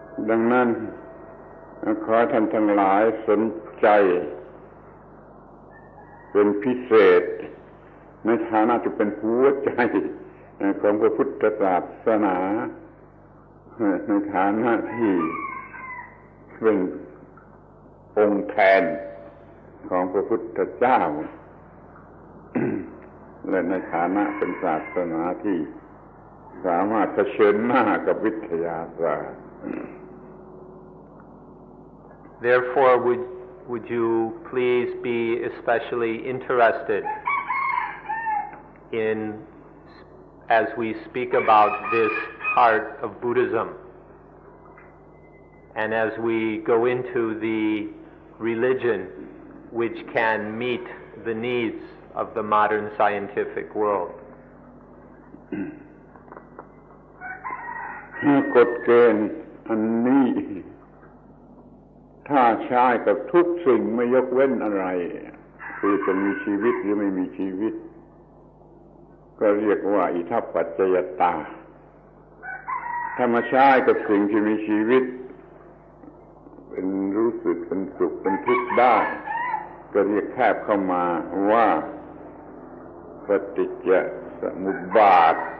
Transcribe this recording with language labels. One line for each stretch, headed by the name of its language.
Thai: ดังนั้นขอท่านทั้งหลายสนใจเป็นพิเศษในฐานะที่เป็นหัวใจของพระพุทธศาสนาในฐานะที่เป็นองค์แทนของพระพุทธเจ้าและในฐานะเป็นศาสนาที่สามารถเผชิญหน้ากับวิทยาศาสตร์
English: Therefore, would you please be especially interested in, as we speak about this part of Buddhism, and as we go into the religion which can meet the needs of the modern scientific world.
Thai: กฎเกณฑ์อันนี้ถ้าใช้กับทุกสิ่งไม่ยกเว้นอะไรคือจะมีชีวิตหรือไม่มีชีวิตก็เรียกว่าอิทัปปัจจยตาถ้ามาใช้กับสิ่งที่มีชีวิตเป็นรู้สึกเป็นสุขเป็นทุกข์ได้ก็เรียกแคบเข้ามาว่าปฏิจจสมุปบาท